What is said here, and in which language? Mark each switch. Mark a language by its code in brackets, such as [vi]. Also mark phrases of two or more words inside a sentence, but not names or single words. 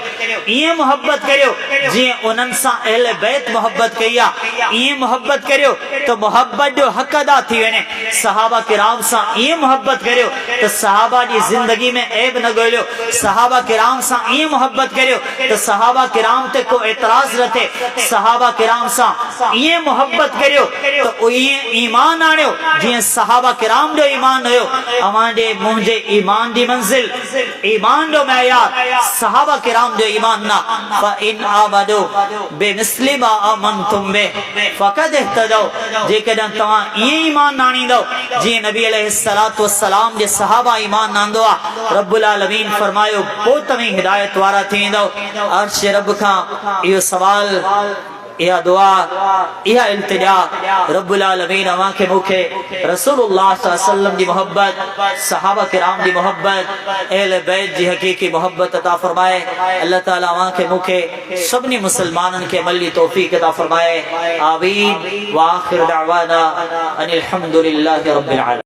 [sd] ईअं मोहब्बत करियो जीअं उन्हनि सां अहले बैत मोहब्बत कई आहे, ईअं मोहब्बत करियो त मोहब्बत जो हक़ अदा थी वञे। सहाबा किराम सां ईअं मोहब्बत करियो त सहाबा जी ज़िंदगी में ऐब न ॻोल्हियो। सहाबा किराम सां ईअं मोहब्बत करियो त सहाबा किराम ते को एतराज़ न थे। सहाबा किराम सां ये मोहब्बत करियो तो ये ईमान आणियो जिए सहाबा किराम जो ईमान हुयो। अवांजे मुझे ईमान दी मंजिल ईमान जो मयार सहाबा किराम जो ईमान ना [ar] إن آمنوا بمثل ما آمنتم به فقد اهتدوا [sd] जेकॾहिं तव्हां ये ईमान आणींदो जी नबी [ar] عليه الصلاة والسلام [sd] जे सहाबा ईमान आंदो आ [ar] رب العالمين [sd] फरमायो पोइ तव्हां हिदायत वारा थींदो। अर्श रब खां इहो सवाल या दुआ या इल्तिजा [ar] رب العالمين [sd] अवां के मुखे [ar] رسول الله صلى الله عليه وسلم [sd] दी मोहब्बत सहाबा किराम दी मोहब्बत अहले बैत जी हकीकी मोहब्बत अता फरमाए। अल्लाह ताला अवां के मुखे सबनी मुसलमानन के अमल दी तौफीक अता फरमाए। [ar] آمين وآخر دعوانا أن الحمد لله رب العالمين.